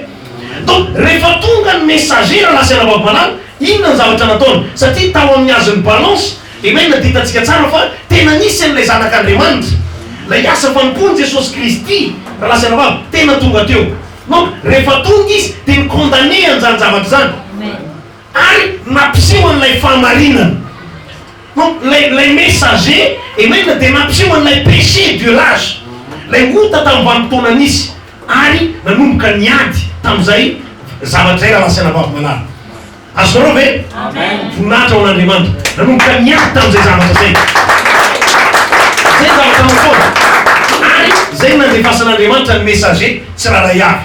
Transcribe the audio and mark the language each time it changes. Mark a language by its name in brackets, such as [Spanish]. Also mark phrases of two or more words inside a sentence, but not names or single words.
[Malagasy] Donc rehefa tonga ny messager lasana vabalala, inona ny zavatra nataony, satria tao amin'ny azony balance, amen, ditantsika tsara fa tena nisy an'ilay zanak'Andriamanitra, lay asa fanompony Jesosy Kristy raha lasana vavy tena tonga teo. Donc rehefa tonga izy dia nikondane an'izany zavatra zany, ary nampiseho an'ilay fahamarinana. Donc lay messager, amen, dia nampiseho an'ilay [French] péché de l'âge, [Malagasy] lay ota tamin'ny vanim-potoana nisy, ary nanomboka niady tamin'izay zavatra zay raha lasana vavy malala. Azonareo ve? Voninahitra ao an'Andriamanitra, nanomboka niady tamin'izay zavatra zay. Zay zavatra nataony, ary zay nandefasan'Andriamanitra ny messager tsy raharay avy.